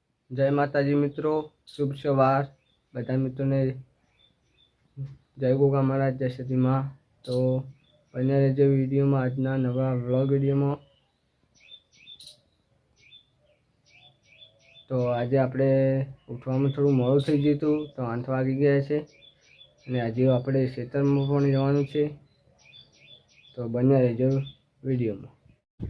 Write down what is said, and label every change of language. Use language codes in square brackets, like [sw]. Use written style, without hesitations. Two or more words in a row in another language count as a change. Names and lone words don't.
[gu] જય માતાજી મિત્રો, શુભ સવાર બધા મિત્રો ને। [hi] जय गोगा महाराज, जय सती माँ। तो बने रहो विडियो में, आज नवा व्लॉग विडियो में। [gu] તો આજ આપણે ઉઠવામાં થોડું મોડું થઈ ગયું હતું, તો 8 વાગી ગયા છે અને આજ આપણે ખેતરમાં પણ જવાનું છે। [hi] तो बने रहो विडियो में।